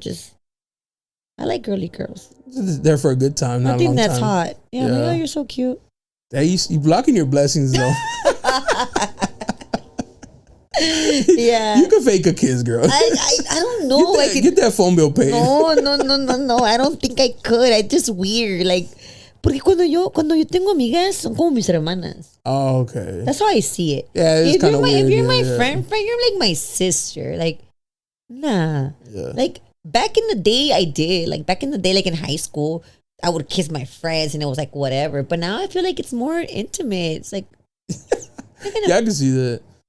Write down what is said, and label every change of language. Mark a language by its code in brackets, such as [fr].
[en] Just I like girly girls. There for a good time. Not I think a long that's time. hot. Yeah, like, oh, you're so cute. Hey, you blocking your blessings though. Yeah, you can fake a kiss, girl. I don't know. Get that phone bill paid. No. I don't think I could. I just weird like. [es] Porque cuando yo tengo amigas, son como mis hermanas. [en] Oh, okay. That's how I see it. Yeah, it's kind of weird. If you're my friend, you're like my sister. Like, nah. Yeah. Like, back in the day, I did. Like, back in the day, like in high school, I would kiss my friends and it was like, whatever. But now I feel like it's more intimate. It's like... yeah, I can see that.